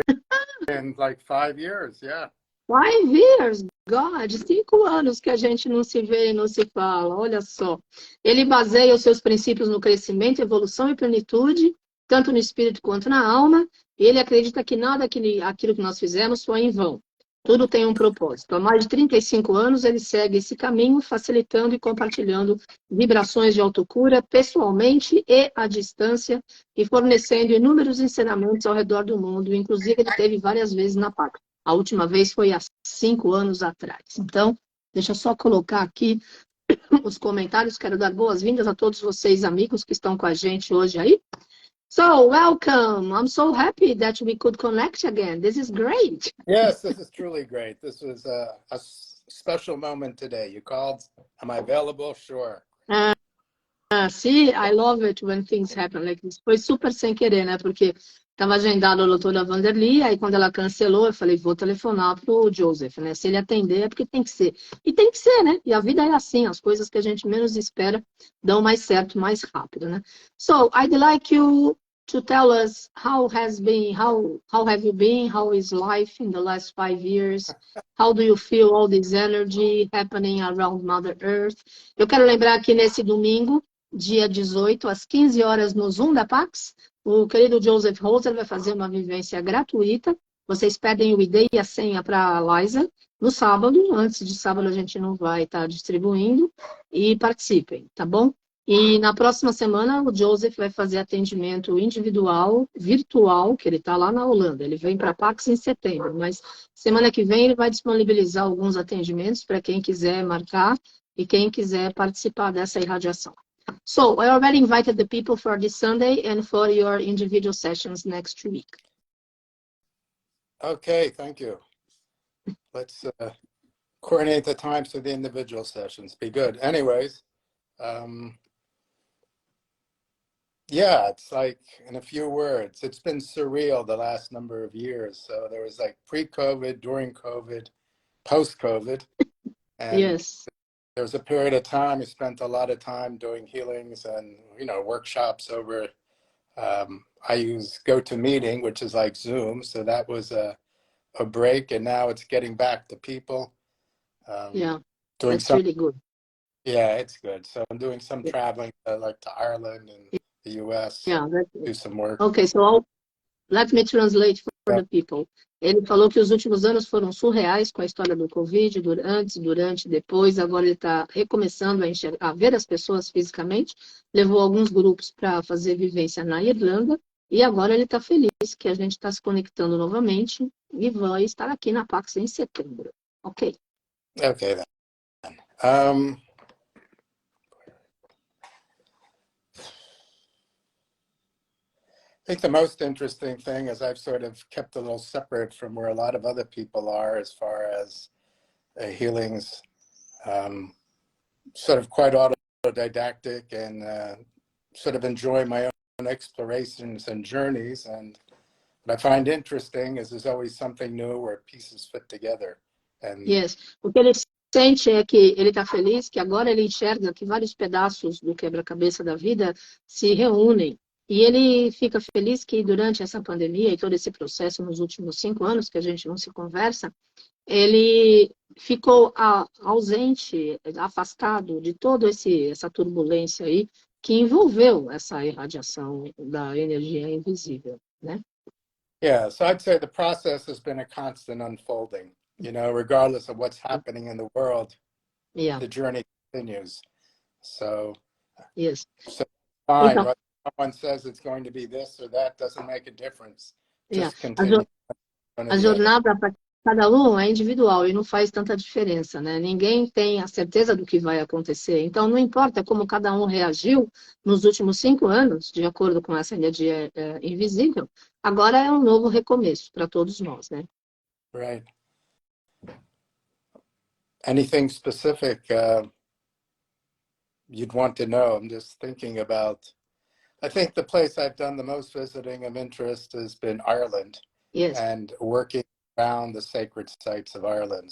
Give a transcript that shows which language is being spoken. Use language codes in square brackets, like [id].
[en] It's been like 5 years, yeah. 5 years, God, [pt] 5 anos que a gente não se vê e não se fala, olha só. Ele baseia os seus princípios no crescimento, evolução e plenitude, tanto no espírito quanto na alma, e ele acredita que nada aquilo que nós fizemos foi em vão. Tudo tem um propósito. Há mais de 35 anos ele segue esse caminho, facilitando e compartilhando vibrações de autocura pessoalmente e à distância, e fornecendo inúmeros ensinamentos ao redor do mundo, inclusive ele teve várias vezes na PAC. A última vez foi há 5 anos atrás. Então, deixa eu só colocar aqui os comentários. Quero dar boas-vindas a todos vocês, amigos, que estão com a gente hoje aí. [en] So, welcome. I'm so happy that we could connect again. This is great. Yes, this is truly great. This was a special moment today. You called. Am I available? Sure. See, I love it when things happen like this. [pt] Foi super sem querer, né? Porque estava agendado a doutora Vanderly, aí quando ela cancelou, eu falei, vou telefonar pro Joseph, né? Se ele atender, é porque tem que ser. E tem que ser, né? E a vida é assim, as coisas que a gente menos espera dão mais certo, mais rápido, né? [en] So, I'd like you to tell us how have you been, how is life in the last 5 years, how do you feel all this energy happening around Mother Earth? [pt] Eu quero lembrar que nesse domingo, dia 18, às 15 horas, no Zoom da Pax, o querido Joseph Holzer vai fazer uma vivência gratuita. Vocês pedem o ID e a senha para a Liza no sábado. Antes de sábado a gente não vai estar distribuindo. E participem, tá bom? E na próxima semana o Joseph vai fazer atendimento individual, virtual, que ele está lá na Holanda. Ele vem para a Pax em setembro, mas semana que vem ele vai disponibilizar alguns atendimentos para quem quiser marcar e quem quiser participar dessa irradiação. [en] So, I already invited the people for this Sunday and for your individual sessions next week. Okay, thank you. Let's coordinate the times for the individual sessions. Be good. Anyways, yeah, it's like, in a few words, it's been surreal the last number of years. So there was like pre-COVID, during COVID, post-COVID. And yes. There was a period of time we spent a lot of time doing healings and, workshops over, I use GoToMeeting, which is like Zoom. So that was a break, and now it's getting back to people. Yeah, doing that's really good. Yeah, it's good. So I'm doing some traveling like to Ireland and the US. Yeah, that's do some work. Okay, so let me translate for the people. [pt] Ele falou que os últimos anos foram surreais com a história do Covid, durante, depois. Agora ele está recomeçando a ver as pessoas fisicamente. Levou alguns grupos para fazer vivência na Irlanda. E agora ele está feliz que a gente está se conectando novamente e vai estar aqui na Pax em setembro. [en] Ok. Okay, then. I think the most interesting thing is I've sort of kept a little separate from where a lot of other people are as far as healings, sort of quite autodidactic and sort of enjoy my own explorations and journeys. And what I find interesting is there's always something new where pieces fit together. And yes. [pt] O que ele sente é que ele está feliz, que agora ele enxerga que vários pedaços do quebra-cabeça da vida se reúnem. E ele fica feliz que durante essa pandemia e todo esse processo nos últimos 5 anos que a gente não se conversa, ele ficou ausente, afastado de toda essa turbulência aí que envolveu essa irradiação da energia invisível, né? [en] Yeah, so I'd say the process has been a constant unfolding. You know, regardless of what's happening in the world, Yeah. the journey continues. So, Yes. so fine. [pt] Então, [en] Whether someone says it's going to be this or that doesn't make a difference. yeah. Just continue one or A the other. [pt] jornada para cada um é individual e não faz tanta diferença, né? Ninguém tem a certeza do que vai acontecer. Então, não importa como cada um reagiu nos últimos 5 anos, de acordo com essa energia invisível, agora é um novo recomeço para todos nós, né? [en] Right. Anything specific you'd want to know? I'm just thinking about, I think the place I've done the most visiting of interest has been Ireland. Yes. And working around the sacred sites of Ireland.